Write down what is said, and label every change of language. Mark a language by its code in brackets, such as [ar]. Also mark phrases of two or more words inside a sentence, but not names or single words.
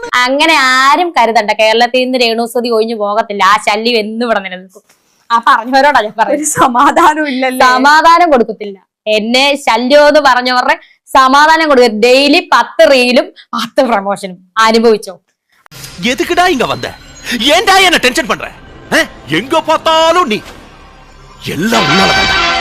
[ml] അങ്ങനെ ആരും കരുതണ്ട, കേരളത്തിൽ നിന്ന് രേണുസുതി ഒഴിഞ്ഞു പോകത്തില്ല. ആ ശല്യം എന്നും ഇവിടെ നിലനിൽക്കും. ആ പറഞ്ഞവരോടാ ഞാൻ പറയുന്നത്. സമാധാനം ഇല്ലല്ലോ, സമാധാനം കൊടുക്കത്തില്ല. എന്നെ ശല്യം എന്ന് പറഞ്ഞവരുടെ സമാധാനം കൊടുക്കുക. ഡെയിലി 10 റീലും 10 പ്രമോഷനും അനുഭവിച്ചോ. [ta] எதுக்குடா இங்க வந்த? ஏன்டா என்ன டென்ஷன் பண்ற? எங்க பார்த்தாலும் நீ எல்லாம் உன்னால